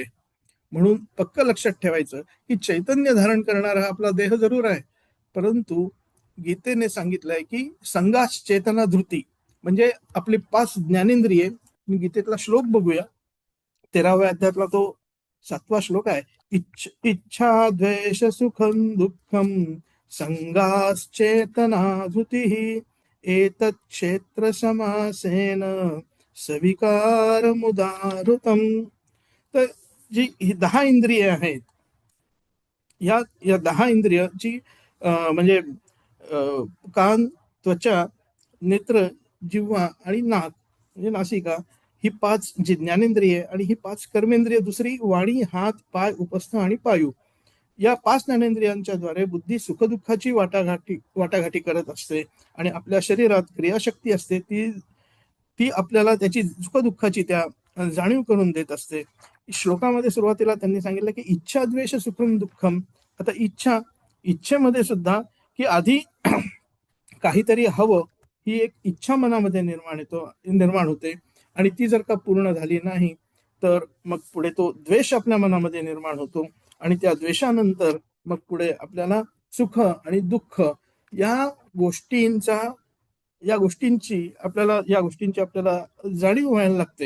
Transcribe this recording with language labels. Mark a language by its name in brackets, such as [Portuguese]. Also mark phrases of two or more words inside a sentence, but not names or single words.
[Marathi] म्हणून पक्क लक्षात ठेवायचं की चैतन्य धारण करणारा आपला देह जरूर आहे, परंतु गीतेने सांगितलंय की [Sanskrit] संघास चेतना धृती, [Marathi] म्हणजे आपली 5 ज्ञानेंद्रिये. मी गीतेतला श्लोक बघूया. 13व्या अध्यायातला तो 7वा श्लोक आहे. [Sanskrit] इच्छा द्वेष सुखम दुःखम संघाश्चेतना धृतिः एतत् क्षेत्र समासेन सविकार मुदाहृतम. [Marathi] तर जी ही 10 इंद्रिय आहेत, या 10 इंद्रियची म्हणजे कान, त्वचा, नेत्र, जिव्हा आणि नाक म्हणजे नासिका, ही 5 जी ज्ञानेंद्रिय आणि ही 5 कर्मेंद्रिय, दुसरी वाणी, हात, पाय, उपस्थ आणि पायू. या 5 ज्ञानेंद्रियांच्या द्वारे बुद्धी सुखदुःखाची वाटाघाटी करत असते आणि आपल्या शरीरात क्रियाशक्ती असते, ती आपल्याला त्याची सुखदुःखाची त्या जाणीव करून देत असते. श्लोकामध्ये सुरुवातीला त्यांनी सांगितलं की [Sanskrit] इच्छा द्वेष सुखम दुःखम. [Marathi] आता इच्छेमध्ये सुद्धा की आधी काहीतरी हवं, ही एक इच्छा मनामध्ये निर्माण होते आणि ती जर का पूर्ण झाली नाही तर मग पुढे तो द्वेष आपल्या मनामध्ये निर्माण होतो आणि त्या द्वेषानंतर मग पुढे आपल्याला सुख आणि दुःख या गोष्टींची आपल्याला जाणीव व्हायला लागते.